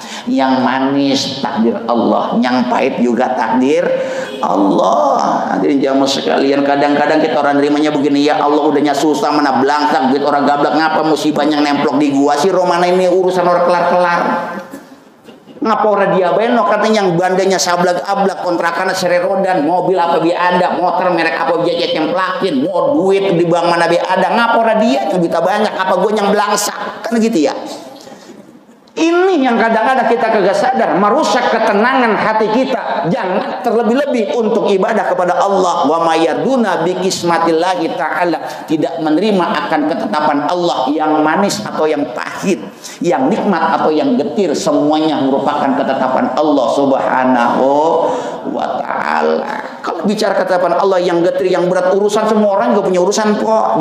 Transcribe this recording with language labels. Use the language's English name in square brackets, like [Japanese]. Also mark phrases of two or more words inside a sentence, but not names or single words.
[Indonesian] Yang manis takdir Allah, yang pahit juga takdir Allah. Hadirin jamaah sekalian, kadang-kadang kita orang nerimanya begini, [Arabic] يا الله [Indonesian] udahnya susah mana belangsak duit orang gablak, ngapa musibahnya nemplok di gua sih, romana ini urusan orang kelar-kelar. Ngapa orang dia beno katanya yang bandanya sablak-ablak, kontrakannya sererodan, mobil apa bi ada, motor merek apa bi templakin, mau duit di bank mana bi ada, ngapa orang dia yang duitnya banyak, apa gua yang belangsak, kan gitu ya. Ini yang kadang-kadang kita kagak sadar, merusak ketenangan hati kita. Jangan terlebih-lebih untuk ibadah kepada Allah. [Arabic] وما يدونا بقسمة الله تعالى, [Indonesian] tidak menerima akan ketetapan Allah yang manis atau yang pahit, yang nikmat atau yang getir, semuanya merupakan ketetapan Allah [Arabic] سبحانه وتعالى. [Indonesian] Kalau bicara ketetapan Allah yang getir, yang berat, urusan semua orang juga punya urusan kok.